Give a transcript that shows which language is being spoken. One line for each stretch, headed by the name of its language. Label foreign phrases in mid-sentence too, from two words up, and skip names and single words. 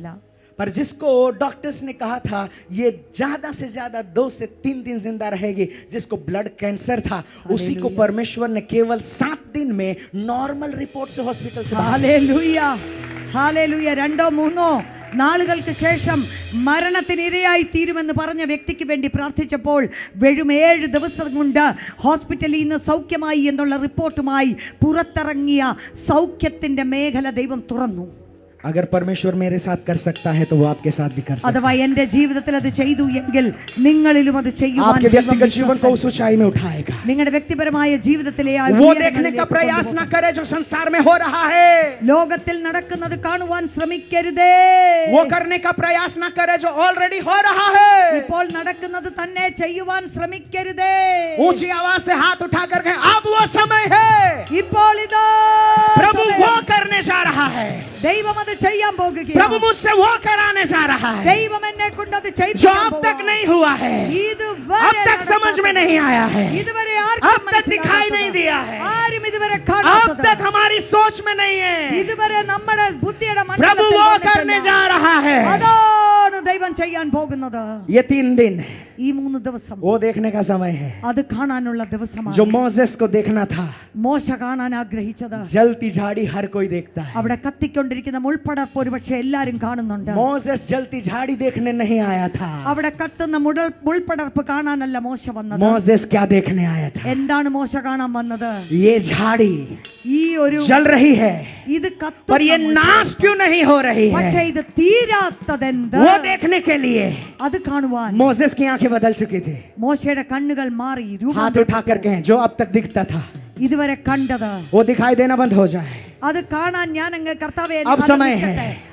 Hindi: पर जिसको डॉक्टर्स ने कहा था ये ज्यादा से ज्यादा 2 से 3 दिन जिंदा रहेगी, जिसको ब्लड कैंसर था, उसी को परमेश्वर ने केवल 7 दिन में
English: normal report
Hindi: से हॉस्पिटल से बाहर।
Malayalam: ഹല്ലേലൂയ ഹല്ലേലൂയ. 2-3 നാളുകൾക്ക് ശേഷം മരണത്തിനിരയായി തീരുമെന്ന് പറഞ്ഞ വ്യക്തിക്ക് വേണ്ടി പ്രാർത്ഥിച്ചപ്പോൾ വെറും 7 ദിവസം കൊണ്ട് ഹോസ്പിറ്റലിൽ നിന്ന് സൗഖ്യമായി എന്നുള്ള റിപ്പോർട്ടുമായി പുറത്തിറങ്ങിയ സൗഖ്യത്തിന്റെ മേഖല ദൈവം തുറന്നു.
Hindi: अगर परमेश्वर मेरे साथ कर सकता है तो वो आपके साथ भी कर सकता है।
Malayalam: അഥവാ എൻ്റെ ജീവിതത്തിൽ അത് ചെയ്തു എങ്കിൽ നിങ്ങളിലും അത് ചെയ്യുവാൻ
Hindi: आपके
Malayalam: ദൈവം
Hindi: व्यक्तिगत जीवन को उस
Malayalam: വിശ്വസ്തനാണ്.
Hindi: ऊंचाई में उठाएगा।
Malayalam: നിങ്ങളുടെ വ്യക്തിപരമായ ജീവിതത്തിലെ ആ
Hindi: वो
Malayalam: ഉയരങ്ങളിലേക്ക്
Hindi: देखने का प्रयास ना
Malayalam: കൊണ്ടുപോകും.
Hindi: करे जो संसार में हो रहा है।
Malayalam: ലോകത്തിൽ നടക്കുന്നത് കാണുവാൻ ശ്രമിക്കരുതേ.
Hindi: वो करने का प्रयास ना करे जो ऑलरेडी हो रहा है।
Malayalam: ഇപ്പോൾ നടക്കുന്നത് തന്നെ ചെയ്യുവാൻ ശ്രമിക്കരുതേ.
Hindi: ऊंची आवाज से हाथ उठा कर कहें, अब वो समय है।
Malayalam: ഇപ്പോൾ ഇതാ
Hindi: प्रभु
Malayalam: സമയം.
Hindi: वो करने जा रहा है।
Malayalam: ദൈവം അത് ചെയ്യാൻ
Hindi: प्रभु
Malayalam: പോകുകയാണ്.
Hindi: मुझसे वो कराने जा रहा है
Malayalam: ദൈവം എന്നെ കൊണ്ട് അത്
Hindi: जो
Malayalam: ചെയ്യിപ്പിക്കാൻ
Hindi: अब तक
Malayalam: പോവാ.
Hindi: नहीं हुआ है,
Malayalam: ഇതുവരെ
Hindi: अब तक समझ में नहीं आया है,
Malayalam: ഇതുവരെ
Hindi: अब
Malayalam: ആർക്കും
Hindi: तक दिखाई नहीं
Malayalam: മനസ്സിലാകാത്തത്,
Hindi: दिया है,
Malayalam: ആരും ഇതുവരെ
Hindi: अब
Malayalam: കാണാത്തത്,
Hindi: तक हमारी सोच में नहीं है।
Malayalam: ഇതുവരെ നമ്മുടെ ബുദ്ധിയുടെ
Hindi: प्रभु
Malayalam: മണ്ഡലത്തിൽ
Hindi: वो
Malayalam: വന്നിട്ടില്ല.
Hindi: करने जा रहा है।
Malayalam: അതാണ് ദൈവം ചെയ്യാൻ പോകുന്നത്.
Hindi: ये 3 दिन
Malayalam: ഈ 3 ദിവസം
Hindi: वो देखने का समय है
Malayalam: അത് കാണാനുള്ള ദിവസമാണ്.
Hindi: जो मोसेस को देखना था।
Malayalam: മോശ കാണാൻ ആഗ്രഹിച്ചത്
Hindi: जलती झाड़ी हर कोई देखता है।
Malayalam: അവിടെ കത്തിക്കൊണ്ടിരിക്കുന്ന മുൾപ്പടർപ്പ് ഒരുപക്ഷെ എല്ലാരും കാണുന്നുണ്ട്.
Hindi: मोसेस जलती झाड़ी देखने नहीं आया था।
Malayalam: അവിടെ കത്തുന്ന മുൾപ്പടർപ്പ് കാണാനല്ല മോശ വന്നത്.
Hindi: मोसेस क्या देखने आया था?
Malayalam: എന്താണ് മോശ കാണാൻ വന്നത്?
Hindi: ये झाड़ी
Malayalam: ഈ ഒരു
Hindi: जल रही है
Malayalam: ഇത്
Hindi: पर ये नाश क्यों नहीं हो रही
Malayalam: പക്ഷേ
Hindi: है?
Malayalam: ഇത് തീരാത്തതെന്ത്?
Hindi: वो देखने के लिए
Malayalam: അത് കാണുവാൻ
Hindi: मोसेस की आंखें बदल चुकी थी।
Malayalam: മോശയുടെ കണ്ണുകൾ മാറി
Hindi: हाथ
Malayalam: രൂപാന്തരപ്പെട്ടു.
Hindi: उठा कर कहें, जो अब तक दिखता था
Malayalam: ഇതുവരെ കണ്ടത്
Hindi: वो दिखाई देना बंद हो जाए।
Malayalam: അത് കാണാൻ ഞാൻ അങ്ങ് കർത്താവേ
Hindi: अब समय
Malayalam: അനുഗ്രഹിക്കട്ടെ.
Hindi: है